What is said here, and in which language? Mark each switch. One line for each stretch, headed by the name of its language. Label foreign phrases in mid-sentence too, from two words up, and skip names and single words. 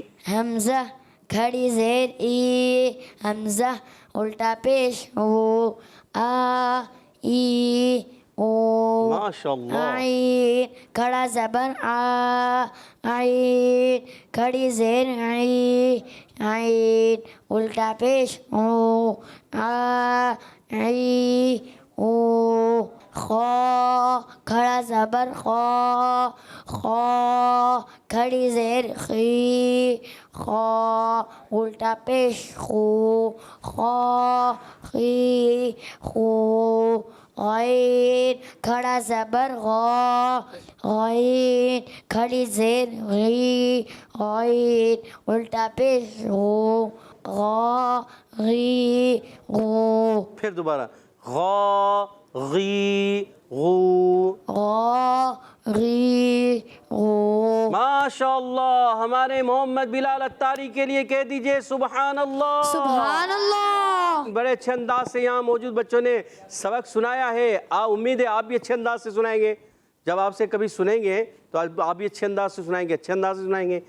Urdu: حمزہ کھڑی زیر ای حمزہ الٹا پیش ہو آ ای او.
Arabic: ماشاء اللہ.
Urdu: عین کھڑا زبر آ عین کھڑی زیر عی عین الٹا پیش او آ عی او. خو کھڑا زبر خو خو کھڑی زیر خی خو الٹا پیش خو خو خی خو. غین کھڑا زبر غو غین کھڑی زیر غی غین الٹا پیش غو غو غی غو. پھر دوبارہ. غا غی غو. غو غی غو.
Arabic: ماشاء اللہ.
Urdu: ہمارے محمد بلال اتاری کے لیے کہہ دیجئے
Arabic: سبحان اللہ. سبحان اللہ.
Urdu: بڑے اچھے انداز سے یہاں موجود بچوں نے سبق سنایا ہے. امید ہے آپ بھی اچھے انداز سے سنائیں گے. جب آپ سے کبھی سنیں گے تو آپ بھی اچھے انداز سے سنائیں گے, اچھے انداز سے سنائیں گے.